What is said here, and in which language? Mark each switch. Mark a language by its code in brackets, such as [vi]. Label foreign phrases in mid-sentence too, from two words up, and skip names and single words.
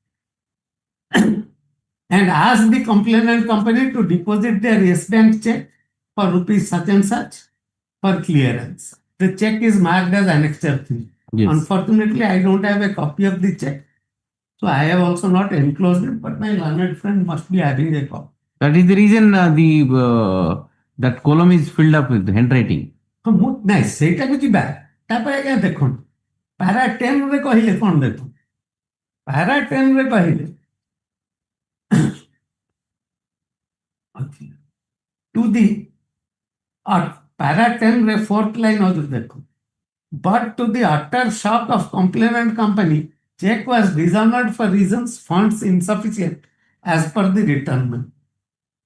[en] And ask the complainant company to deposit their yes bank check for rupees such and such for clearance. The check is marked as Annexure 3. Yes. Unfortunately, I don't have a copy of the check. So I have also not enclosed it, but my learned friend must be having a copy. That is the reason that column is filled up with handwriting. [or] ନାଇଁ ସେଇଟାକୁ ଯିବା ତାପରେ ଆଜ୍ଞା ଦେଖନ୍ତୁ ପାରା 10 ରେ କହିଲେ କଣ ଦେଖନ୍ତୁ ପାରା 10 ରେ କହିଲେ [en] to the para 10 ରେ 4th line of ଦେଖନ୍ତୁ but to the utter shock of complainant company check was dishonored for reasons funds insufficient as per the returnment.